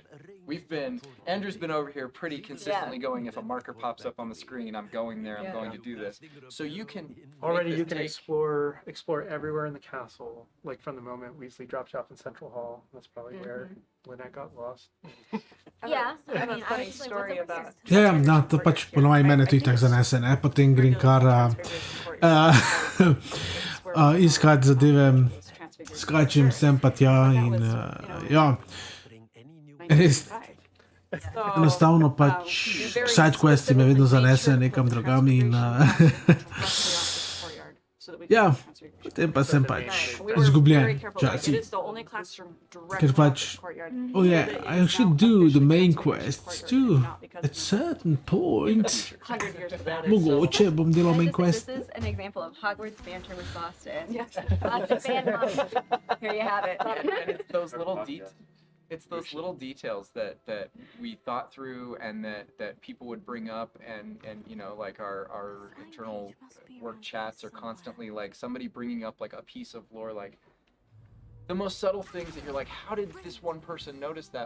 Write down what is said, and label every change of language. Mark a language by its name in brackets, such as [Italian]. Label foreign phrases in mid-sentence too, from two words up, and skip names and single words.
[English] Andrew's been over here pretty consistently going, if a marker pops up on the screen, I'm going there, I'm going to do this. So you can already you can explore everywhere in the castle, like from the moment Weasley drops you off in Central Hall. That's probably where Lynette got lost. Yeah, I have a funny story about. [Slovenian] Ja, no, to pač po novej mene tudi tako zanese, ne? Potem grem kar iskat zadeve, skačem sem pa tja in ja, res. Enostavno pač sidequesti me vedno zanesejo nekam drugam in ja, potem pa sem pač izgubljen včasih. Ker pač, [English] oh yeah, I should do the main quests too. At certain point. [Slovenian] Mogoče bom delal [English] main quest. This is an example of Hogwarts banter with Boston. Here you have it. And it's those little details that we thought through and that people would bring up and like our internal work chats are constantly like somebody bringing up like a piece of lore, like the most subtle things that you're like, how did this one person notice that?